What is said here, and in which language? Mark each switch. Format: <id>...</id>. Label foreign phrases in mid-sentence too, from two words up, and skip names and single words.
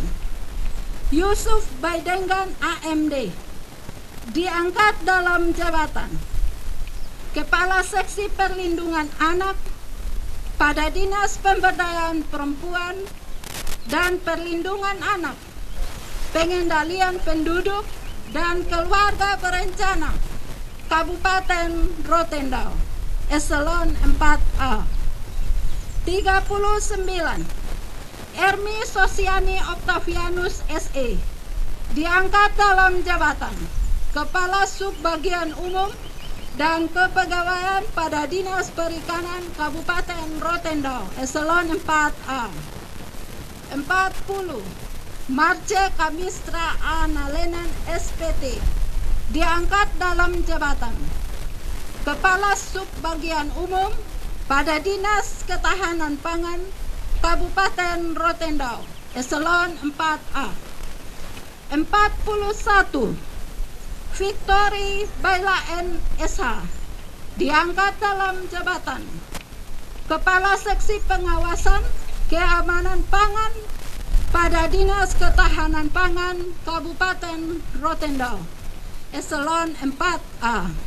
<id>Yusuf Baidengan, AMD, diangkat dalam jabatan Kepala Seksi Perlindungan Anak pada Dinas Pemberdayaan Perempuan dan Perlindungan Anak, Pengendalian Penduduk dan Keluarga Berencana Kabupaten Rotendao, Eselon 4A. 39. Ermi Sosiani Octavianus, SE, diangkat dalam jabatan Kepala Subbagian Umum dan Kepegawaian pada Dinas Perikanan Kabupaten Rotendao, Eselon 4A. 40. Marce Kamistra Analenan, SPT, diangkat dalam jabatan Kepala Subbagian Umum pada Dinas Ketahanan Pangan Kabupaten Rotendao, Eselon 4A. 41. Victory Baila N. SH, diangkat dalam jabatan Kepala Seksi Pengawasan Keamanan Pangan pada Dinas Ketahanan Pangan Kabupaten Rotendao, Eselon 4A.</id>